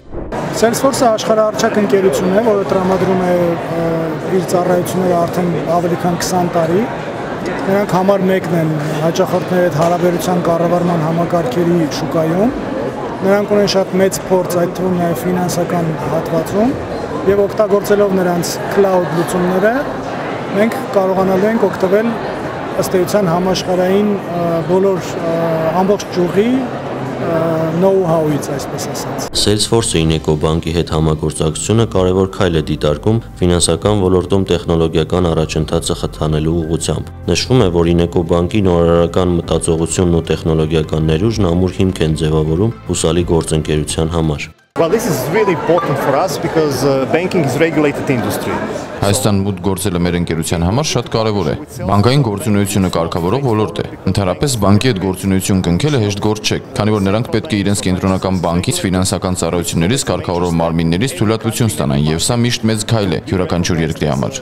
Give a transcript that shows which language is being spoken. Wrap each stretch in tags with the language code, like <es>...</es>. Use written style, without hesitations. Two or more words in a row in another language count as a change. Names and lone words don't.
<hy>Salesforce-ը աշխարհահռչակ ընկերություն է, որը տրամադրում է իր ծառայությունները արդեն ավելի քան 20 տարի։ Նրանք համար մեկն են հաճախորդների հետ հարաբերության կառավարման համակարգերի շուկայում։ Նրանք ունեն շատ մեծ փորձ, այդ թվում նաեւ ֆինանսական հատվածում։ Եվ օգտագործելով նրանց cloud լուծումները, մենք կարողանալու ենք օգտվել ըստ էության համաշխարհային բոլոր ամբողջ ճյուղի know-how-ից, այսպես ասած։ Salesforce-ը Ineco բանկի հետ համագործակցությունը կարևոր քայլ է դիտարկում ֆինանսական ոլորտում տեխնոլոգիական առաջընթացը խթանելու ուղղությամբ։ Նշվում է, որ Ineco բանկի նորարարական մտածողությունն ու տեխնոլոգիական ներուժն ամուր հիմք են ձևավորում հուսալի գործընկերության համար։</hy> <en>Well, this is really important for us because banking is regulated industry.</en> <hy>Հայաստան մուտք գործելը մեր ընկերության համար շատ կարևոր է։ Բանկային գործունեությունը կարգավորող ոլորտ է։ Ընդհանրապես բանկի հետ գործունեություն կնքելը հեշտ գործ չէ, քանի որ նրանք պետք է իրենց կենտրոնական բանկից ֆինանսական ծառայություններից կարգավորող մարմիններից թույլատվություն ստանան, եւ սա միշտ մեծ քայլ է յուրաքանչյուր երկրի համար։</hy>